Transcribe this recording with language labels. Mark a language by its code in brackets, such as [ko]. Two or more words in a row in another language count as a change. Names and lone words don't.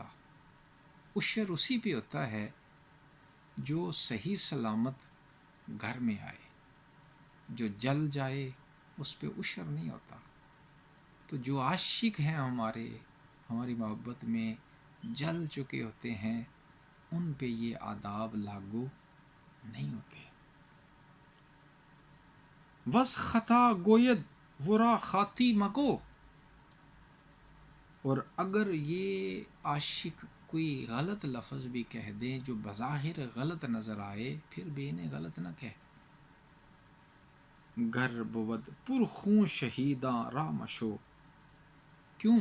[ur] عشر اسی پہ ہوتا ہے جو صحیح سلامت گھر میں آئے، جو جل جائے اس پہ عشر نہیں ہوتا۔ تو جو عاشق ہیں ہماری محبت میں جل چکے ہوتے ہیں، ان پہ یہ آداب لاگو نہیں ہوتے۔ [fa] وز خطا گوید ورا خاطی مگو، [ur] اور اگر یہ عاشق کوئی غلط لفظ بھی کہہ دیں جو بظاہر غلط نظر آئے، پھر بھی انہیں غلط نہ کہہ۔ [fa] گر بود پر خون شہیداں راہ مشو، کیوں؟